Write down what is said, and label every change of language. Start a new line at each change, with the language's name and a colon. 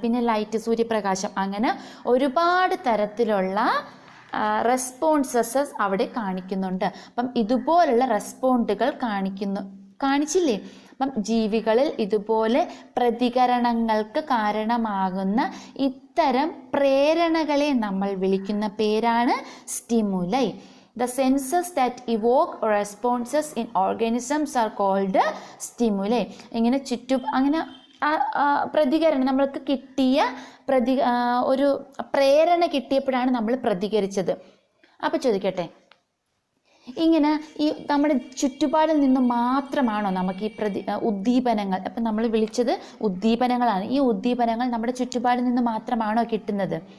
Malayalam: പിന്നെ ലൈറ്റ്, സൂര്യപ്രകാശം, അങ്ങനെ ഒരുപാട് തരത്തിലുള്ള റെസ്പോൺസസ് അവിടെ കാണിക്കുന്നുണ്ട്. അപ്പം ഇതുപോലുള്ള റെസ്പോണ്ടുകൾ കാണിച്ചില്ലേ? അപ്പം ജീവികളിൽ ഇതുപോലെ പ്രതികരണങ്ങൾക്ക് കാരണമാകുന്ന ഇത്തരം പ്രേരണകളെ നമ്മൾ വിളിക്കുന്ന പേരാണ് stimuli.
English: The senses that evoke responses in organisms are called stimuli.
Malayalam: ഇങ്ങനെ അങ്ങനെ പ്രതികരണം നമ്മൾക്ക് കിട്ടിയ ഒരു പ്രേരണ കിട്ടിയപ്പോഴാണ് നമ്മൾ പ്രതികരിച്ചത്. അപ്പോൾ ചോദിക്കട്ടെ, ഇങ്ങനെ ഈ നമ്മുടെ ചുറ്റുപാടിൽ നിന്ന് മാത്രമാണോ നമുക്ക് ഈ ഉദ്ദീപനങ്ങൾ, അപ്പം നമ്മൾ വിളിച്ചത് ഉദ്ദീപനങ്ങളാണ്, ഈ ഉദ്ദീപനങ്ങൾ നമ്മുടെ ചുറ്റുപാടിൽ നിന്ന് മാത്രമാണോ കിട്ടുന്നത്?